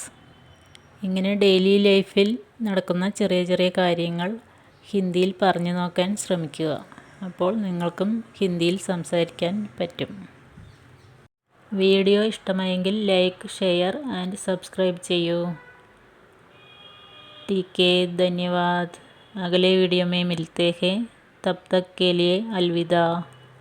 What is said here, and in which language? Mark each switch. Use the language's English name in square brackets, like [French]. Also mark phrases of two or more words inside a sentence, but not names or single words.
[Malayalam] ഇങ്ങനെ [English] daily life [Malayalam] നടക്കുന്ന ചെറിയ ചെറിയ കാര്യങ്ങൾ ഹിന്ദിയിൽ പറഞ്ഞു നോക്കാൻ ശ്രമിക്കുക. അപ്പോൾ നിങ്ങൾക്കും ഹിന്ദിയിൽ സംസാരിക്കാൻ പറ്റും. വീഡിയോ ഇഷ്ടമായെങ്കിൽ [English] like, share and subscribe [Malayalam] ചെയ്യൂ. [Hindi] ठीक है, धन्यवाद. अगले वीडियो में मिलते हैं. तब तक के लिए अलविदा.